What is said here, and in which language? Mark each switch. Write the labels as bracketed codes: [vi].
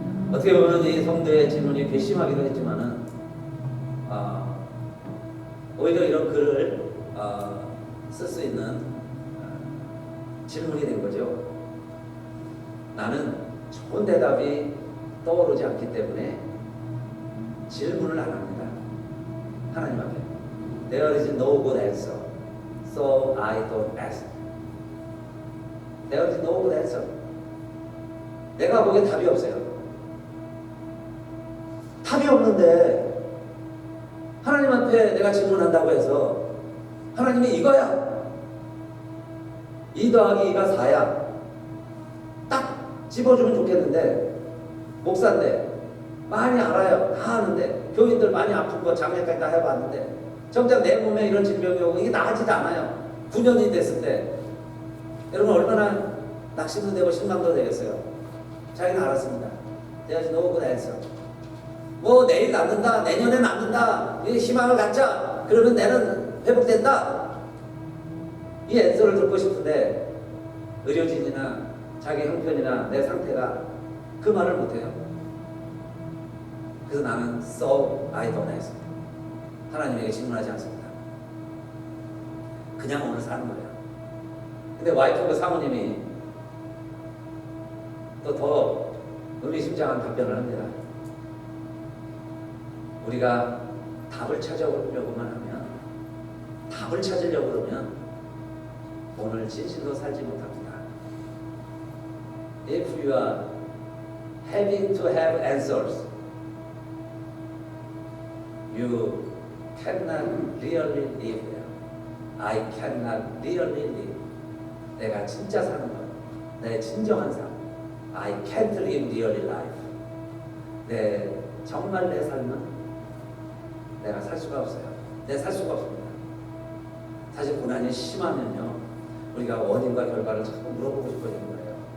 [ko] 어떻게 보면 이 성도의 질문이 괘씸하기도 했지만은 오히려 이런 글을 쓸 수 있는 질문이 된 거죠. 나는 좋은 대답이 떠오르지 않기 때문에 질문을 안 합니다. [en] 하나님 앞에 There is no good answer, so I don't ask. There is no good answer. [ko] 내가 보기엔 답이 없어요. 답이 없는데 하나님한테 내가 질문한다고 해서 하나님이 이거야 2 더하기 2가 4야 딱 집어주면 좋겠는데 목사인데 많이 알아요. 다 아는데 교인들 많이 아픈 거 장례까지 다 해봤는데 정작 내 몸에 이런 질병이 오고 이게 나아지지 않아요. 9년이 됐을 때 여러분 얼마나 낙심도 되고 실망도 되겠어요. [en] 자기는 알았습니다. There's no good answer. [ko] 뭐 내일 낫는다, 내년에 낫는다, 희망을 갖자. 그러면 내는 회복된다. 이 앤서를 듣고 싶은데 의료진이나 자기 형편이나 내 상태가 그 말을 못해요. [en] 그래서 나는 so I don't ask. [ko] 하나님에게 질문하지 않습니다. 그냥 오늘 사는 거예요. 근데 와이프가 사모님이 또 더 의미심장한 답변을 합니다. 우리가 답을 찾아오려고만 하면, 답을 찾으려고 그러면 오늘 진실로 살지 못합니다. [en] If you are having to have answers, you cannot really live there. I cannot really live. [ko] 내가 진짜 사는 것, 내 진정한 삶. [en] I can't live really life. [ko] 정말 내 삶은 내가 살 수가 없어요. 살 수가 없습니다. 사실 고난이 심하면요, 우리가 원인과 결과를 자꾸 물어보고 싶어지는 거예요.